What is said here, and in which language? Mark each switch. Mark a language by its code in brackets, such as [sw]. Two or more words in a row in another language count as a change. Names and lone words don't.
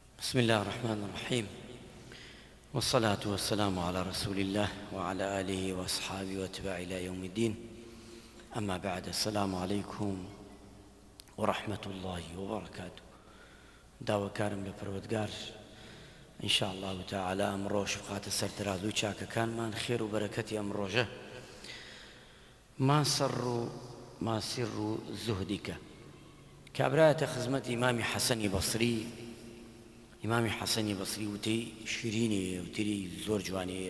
[ar] بسم الله الرحمن الرحيم، والصلاة والسلام على رسول الله وعلى آله وأصحابه واتباعه إلى يوم الدين. أما بعد، السلام عليكم ورحمة الله وبركاته. [ckb] داواکارم لە پەروەردگار [ar] إن شاء الله تعالى [ckb] ئەمڕۆش بخاتە سەرتەرازوی چاکەکانمان. خێر و بەرەکەتی ئەم ڕۆژە [ar] ما سر زهدك [ckb] کابرایەتە خزمەت ئیمامی حەسەنی بەسری. ئیمامی حەسەنی بەسری وتەی شیرینێ، وتری زۆر جوانەیە.